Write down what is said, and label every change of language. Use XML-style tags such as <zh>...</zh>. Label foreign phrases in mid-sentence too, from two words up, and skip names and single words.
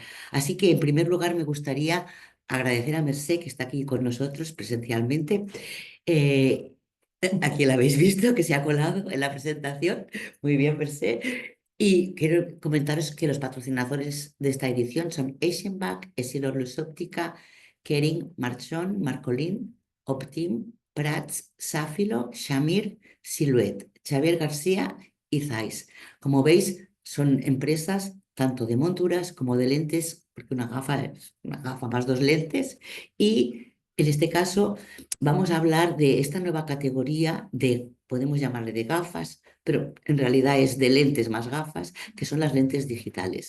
<es>Así que, en primer lugar, me gustaría agradecer a Mercé, que está aquí con nosotros presencialmente. Eh, Aquí la habéis visto, que se ha colado en la presentación. Muy bien, Mercé. Y quiero comentaros que los patrocinadores de esta edición son Asienback, Essilor Luxóptica, Kering, Marchon, Marcolin, Optim, Prats, Safilo, Shamir, Silhouette, Xavier García y Zeiss. Como veis, son empresas tanto de monturas como de lentes, porque una gafa es una gafa más dos lentes. Y en este caso vamos a hablar de esta nueva categoría de, podemos llamarle de gafas, pero en realidad es de lentes más gafas, que son las lentes digitales.</es>